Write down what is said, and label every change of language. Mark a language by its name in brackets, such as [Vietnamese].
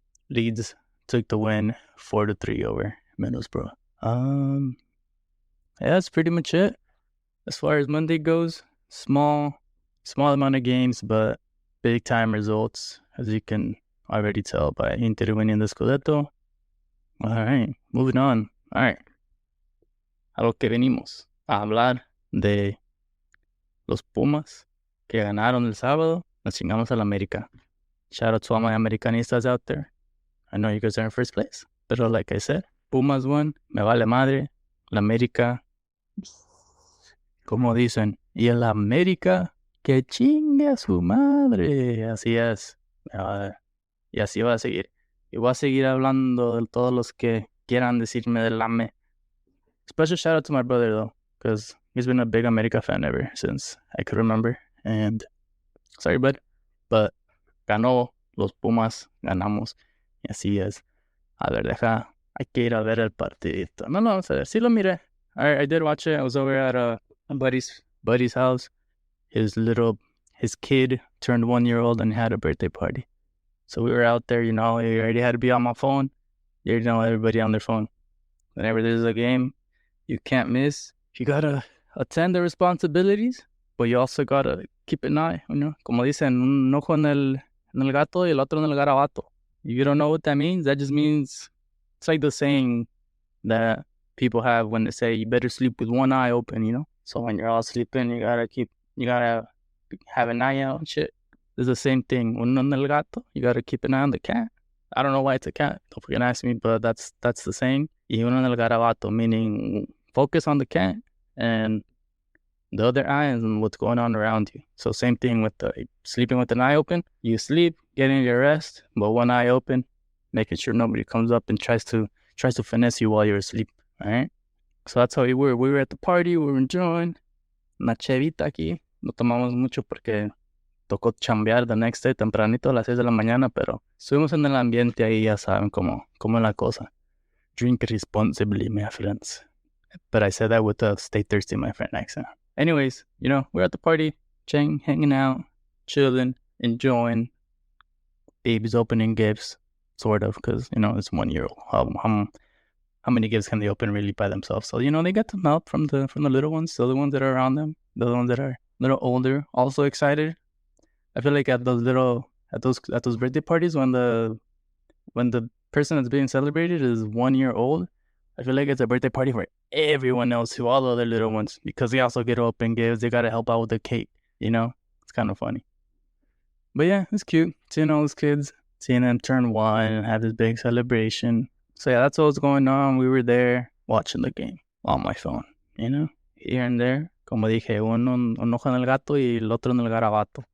[English] Leeds took the win 4-3 over Middlesbrough. Yeah, that's pretty much it. As far as Monday goes, small amount of games, but big time results, as you can already tell by Inter winning the Scudetto. All right, moving on. All right. [Spanish] A lo que venimos a hablar de los Pumas que ganaron el sábado. Nos chingamos al América. [English] Shout out to all my Americanistas out there. I know you guys are in first place. But like I said, Pumas won. [Spanish] Me vale madre. La América. Como dicen. Y el América que chingue a su madre. Así es. Y así va a seguir. Y voy a seguir hablando de todos los que quieran decirme del AME. [English] Special shout out to my brother, though, because he's been a big America fan ever since I could remember. And sorry, bud, but [Spanish] ganó los Pumas, ganamos. Y así es. A ver, hay que ir a ver el partidito. No, vamos a ver. Sí lo miré. [English] I did watch it. I was over at a buddy's house. His kid turned 1 year old and had a birthday party. So we were out there, you know, I already had to be on my phone. You already know everybody on their phone. Whenever there's a game, you can't miss. You gotta attend the responsibilities, but you also gotta keep an eye, you know. [Spanish] Como dicen, un ojo en el gato y el otro en el garabato. [English] You don't know what that means? That just means, it's like the saying that people have when they say you better sleep with one eye open, you know. So when you're all sleeping, you gotta keep You gotta have an eye out and shit. It's the same thing. [Spanish] Uno en el gato, [English] you gotta keep an eye on the cat. I don't know why it's a cat. Don't fucking ask me, but that's the saying. [Spanish] Y uno en el garabato, [English] meaning focus on the cat and the other eye and what's going on around you. So same thing with sleeping with an eye open. You sleep, getting your rest, but one eye open, making sure nobody comes up and tries to finesse you while you're asleep. All right. So that's how we were. We were at the party. We were enjoying. [Spanish] Una chevita aquí. No tomamos mucho porque tocó chambear [English] the next day [Spanish] tempranito a las 6 de la mañana, pero estuvimos en el ambiente ahí, ya saben cómo es la cosa. [English] Drink responsibly, my friends. But I said that with a stay thirsty, my friend accent. Anyways, we're at the party, hanging out, chilling, enjoying. Babies opening gifts, sort of, because, it's 1 year old. How many gifts can they open really by themselves? So, they get some help from the little ones, the other ones that are around them, the other ones that are a little older, also excited. I feel like at those birthday parties when the person that's being celebrated is 1 year old, I feel like it's a birthday party for everyone else who all the other little ones, because they also get to open gifts. They got to help out with the cake, It's kind of funny. But yeah, it's cute seeing all those kids, seeing them turn 1 and have this big celebration. So yeah, that's what was going on. We were there watching the game on my phone, here and there. [Spanish] Como dije, un ojo en el gato y el otro en el garabato.